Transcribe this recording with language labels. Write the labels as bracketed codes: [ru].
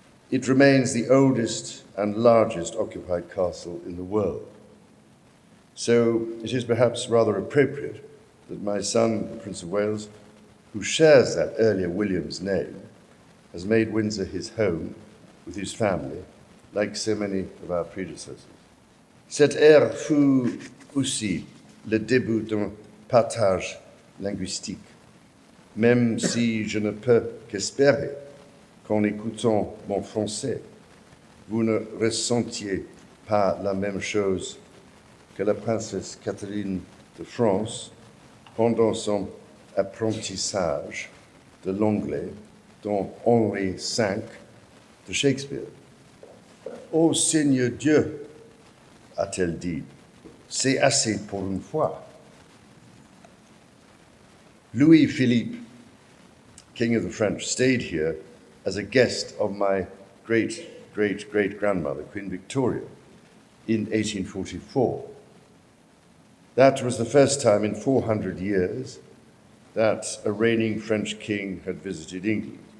[en] It remains the oldest and largest occupied castle in the world. So it is perhaps rather appropriate that my son, the Prince of Wales, who shares that earlier William's name, has made Windsor his home with his family, like so many of our predecessors. [fr] Cette ère fut aussi le début d'un partage linguistique, même si je ne peux qu'espérer qu'en écoutant mon français, vous ne ressentiez pas la même chose que la princesse Catherine de France pendant son apprentissage de l'anglais dans Henri V de Shakespeare. Ô Seigneur Dieu, a-t-elle dit, c'est assez pour une fois. [en] Louis-Philippe, King of the French, stayed here as a guest of my great great-great-grandmother, Queen Victoria, in 1844. That was the first time in 400 years that a reigning French king had visited England.